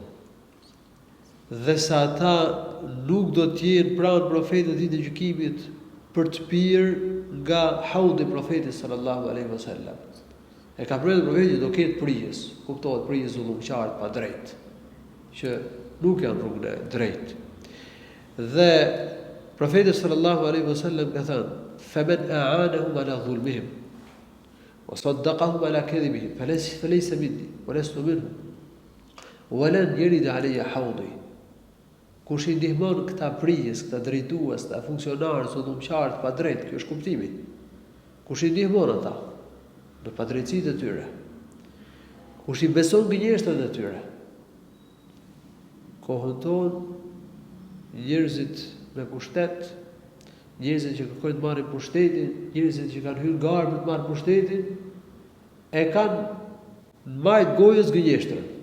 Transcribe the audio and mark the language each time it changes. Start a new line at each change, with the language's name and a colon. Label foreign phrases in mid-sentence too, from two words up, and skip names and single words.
Albanian: Dhe se ata nuk do të jenë pranë profetit ditën e gjykimit për të pirë nga haudi i profetit
Arabic: صلى الله عليه وسلم.
Albanian: E ka përmendur profeti do ketë prijes, kuptohet prijes zullumqtar pa drejt, që nuk janë rrugën e drejtë. Dhe profeti
Arabic: صلى الله عليه وسلم
Albanian: ka thënë:
Arabic: "فمن أعانهم على ظلمهم وصدقهم على كذبهم فليس مني ولست منهم ولن يرد علي حوضي."
Albanian: Kush i ndihmon këta prijes, këta drejtues, këta funksionarë, zullumqtarë pa drejt, kjo është kuptimi. Kush i ndihmon ata në padrejtësitë e tyre, kush i beson gënjeshtrat e tyre, kohën tonë njerëzit me pushtet, njerëzit që kërkojnë të marrin pushtetin, njerëzit që kanë hyrë garë për të marrë pushtetin, e kanë në majtë gojës gënjeshtrën.